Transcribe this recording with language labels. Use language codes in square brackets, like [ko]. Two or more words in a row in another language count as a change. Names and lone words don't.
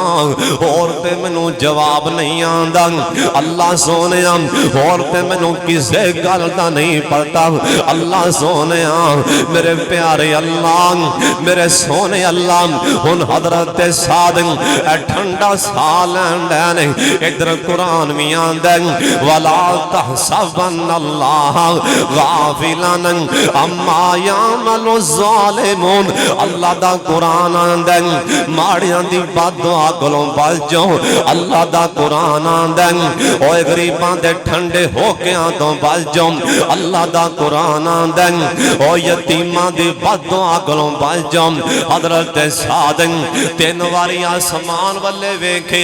[pa] اور تے مینوں جواب نہیں آندا اللہ سوہنے اور تے مینوں کسے گل دا نہیں پتا اللہ سوہنے میرے پیارے اللہ میرے سوہنے اللہ ہن حضرت سعد ٹھنڈا سا لیندے ادھر قرآن بھی آندا [ar] ولا تحسبن الله غافلا عما يعمل الظالمون [pa] اللہ دا قرآن آندا ماڑیاں دی بددعا کولوں بچ جاؤ اللہ دا قرآن آندا اوئے غریباں دے ٹھنڈے ہوکیاں توں بچ جاؤ اللہ دا قرآن آندا او یتیماں دی بددعا کولوں بچ جاؤ حضرت سعد 3 واری آسمان ول ویکھے